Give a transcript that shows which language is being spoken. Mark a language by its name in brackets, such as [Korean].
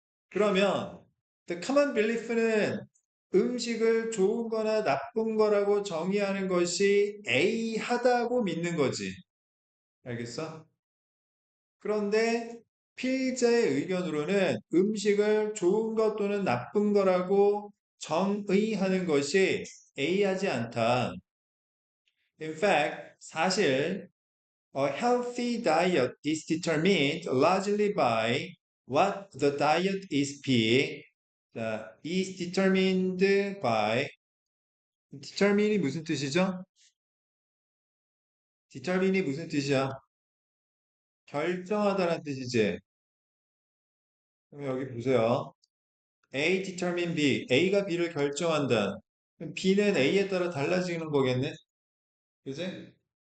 [Korean] 그러면 [English] the common belief [Korean] 는 음식을 좋은 거나 나쁜 거라고 정의하는 것이 A하다고 믿는 거지. 알겠어? 그런데 피의자의 의견으로는 음식을 좋은 것 또는 나쁜 거라고 정의하는 것이 A하지 않다. [English] In fact, 사실 a healthy diet is determined largely by what the diet is being is determined by [Korean] determine이 무슨 뜻이죠? determine이 무슨 뜻이야? 결정하다라는 뜻이지. 그럼 여기 보세요. A determine B. A가 B를 결정한다. 그럼 B는 A에 따라 달라지는 거겠네? 그지?